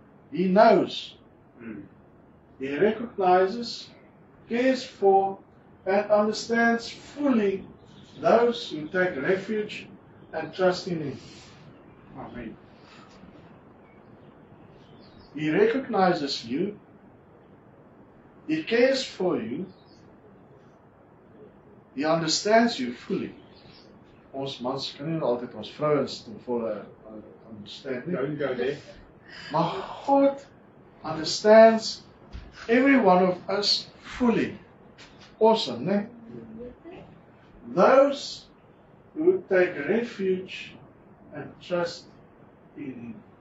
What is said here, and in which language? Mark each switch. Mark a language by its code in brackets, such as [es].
[en] He knows, he recognizes, cares for, and understands fully those who take refuge and trust in him. Amen. He recognizes you, he cares for you, he understands you fully. [af] Ons mans kan nie altyd ons vrouens ten volle understand nie. [en] Don't go there. Maar God understands every one of us fully. Awesome, né? Those who take refuge and trust in him.